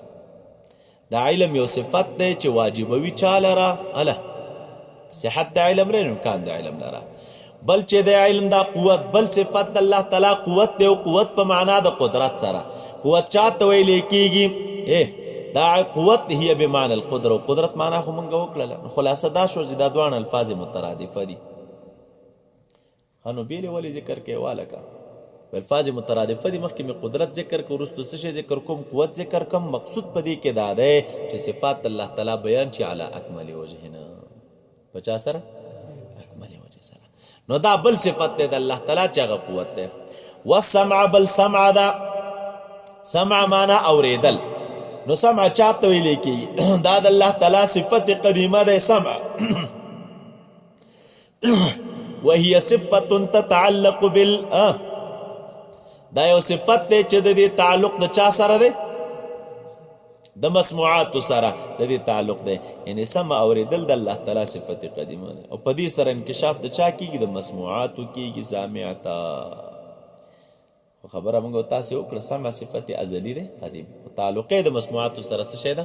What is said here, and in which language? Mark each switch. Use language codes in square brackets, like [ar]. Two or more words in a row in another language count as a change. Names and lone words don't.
[ps] دا علم یو صفت دی چې واجبوي چا لره؟ اله صحت د علم لره، امکان د علم لره. بل چې د علم دا قوت، بل صفت د الله تعالی قوت دی، او قوت په معنا د قدرت سره. قوت چاته ویل کېږي؟ دا قوت [ar] هي بمعنى القدره، [ps] او قدرت معنا خو مونږ وکړله. نو خلاصه دا شو چې دا دوه الفاظ مترادفه دي. خانو بیلې ولې ذکر کې واله کا الفاظ مترادفه دي، مخکې مې قدرت ذکر کو، وروسته څه شی ذکر کوم؟ قوت ذکر کوم. مقصود په دې کې دا دی چې صفات الله تعالی بیان شي [ar] علی اکمل وجهنا، [ps] په چا سره؟ اکمل وجه سره. نو دا بل صفت دی د الله تعالی چې هغه قوت دی. والسمع، بل سمع دا سمع معنا اوریدل. نو سمع چاته ویل کېږي؟ دا د الله تعالی صفت قدیمه دی سمع. [ar] وهي صفت تتعلق بال، [ps] دا یو صفت دی چې د دې تعلق د چا سره دی؟ د مسموعاتو سره د دې تعلق دی. یعنی سمع اوریدل د الله تعالی صفت قدیمه دی، او په دې سره انکشاف د چا کېږي؟ د مسموعاتو کېږي. سامعتا خبره موږ تاسو وکړه، سمع صفت ازلی دی قدیم، او تعلق د مسموعاتو سره څه شی ده؟